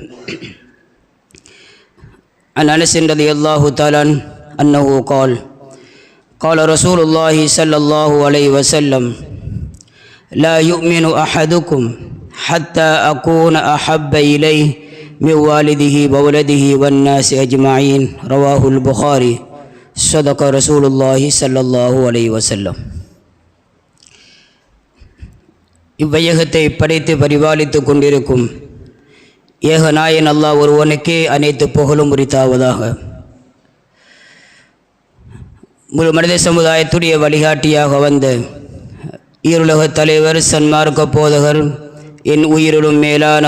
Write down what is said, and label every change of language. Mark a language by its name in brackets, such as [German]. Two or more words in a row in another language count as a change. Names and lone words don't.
[Arabic] عن أنس رضي الله تعالى أنه قال رسول الله صلى الله عليه وسلم لا يؤمن أحدكم حتى أكون أحب إليه من والده وولده والناس أجمعين رواه البخاري صدق رسول الله صلى الله عليه وسلم. [Tamil] இவ்வையகத்தை படைத்து பரிபாலித்து கொண்டிருக்கும் ஏகநாயன் அல்லாஹ் ஒருவனுக்கே அனைத்து புகழும் உரித்தாவதாக. முழு மனித சமுதாயத்துடைய வழிகாட்டியாக வந்த ஈருலகத் தலைவர் சன்மார்க்க போதகர் என் உயிரிலும் மேலான